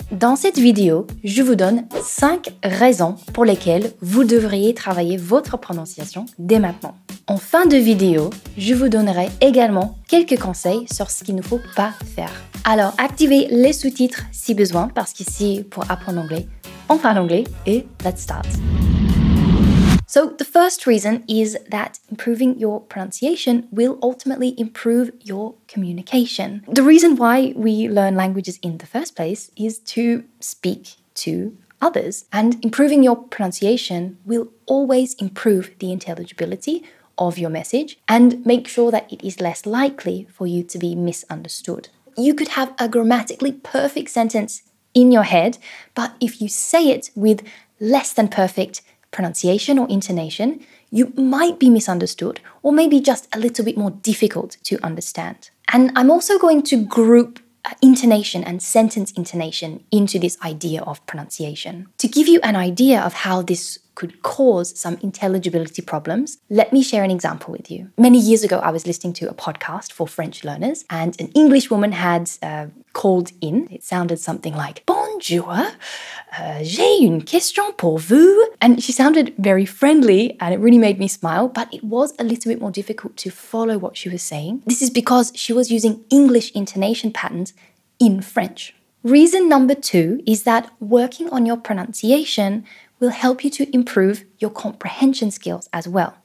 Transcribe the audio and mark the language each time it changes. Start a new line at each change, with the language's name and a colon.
French: Dans cette vidéo, je vous donne 5 raisons pour lesquelles vous devriez travailler votre prononciation dès maintenant. En fin de vidéo, je vous donnerai également quelques conseils sur ce qu'il ne faut pas faire. Alors, activez les sous-titres si besoin, parce qu'ici, pour apprendre l'anglais, on parle anglais et
English: let's start. So the first reason is that improving your pronunciation will ultimately improve your communication. The reason why we learn languages in the first place is to speak to others. And improving your pronunciation will always improve the intelligibility of your message and make sure that it is less likely for you to be misunderstood. You could have a grammatically perfect sentence in your head, but if you say it with less than perfect pronunciation or intonation, you might be misunderstood or maybe just a little bit more difficult to understand. And I'm also going to group intonation and sentence intonation into this idea of pronunciation. To give you an idea of how this could cause some intelligibility problems, let me share an example with you. Many years ago, I was listening to a podcast for French learners, and an English woman had called in. It sounded something like,
French: "Bonjour, j'ai une question pour vous."
English: And she sounded very friendly, and it really made me smile, but it was a little bit more difficult to follow what she was saying. This is because she was using English intonation patterns in French. Reason number 2 is that working on your pronunciation will help you to improve your comprehension skills as well.